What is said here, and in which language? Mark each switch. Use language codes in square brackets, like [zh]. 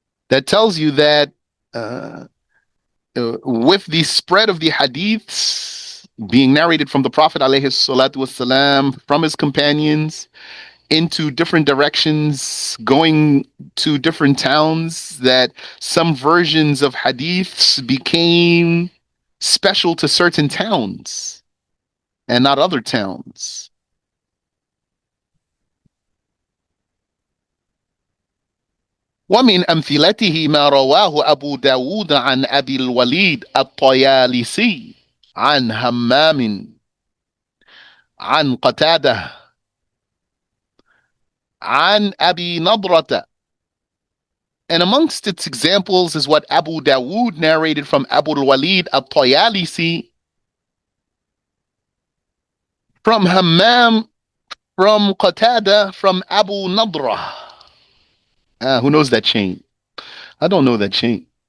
[en] That tells you that uh, with the spread of the hadiths being narrated from the Prophet alayhi salatu wasalam, from his companions into different directions, going to different towns, that some versions of hadiths became special to certain towns and not other towns. [ar] ومن أمثلته ما رواه أبو داود عن أبي الوليد الطيالسي عن همام عن قتادة عن أبي نضرة. [en] And amongst its examples is what Abu Dawood narrated from Abu al-Walid al-Tayalisi, from Hammam, from Qatada, from Abu Nadra. Who knows that chain? I don't know that chain.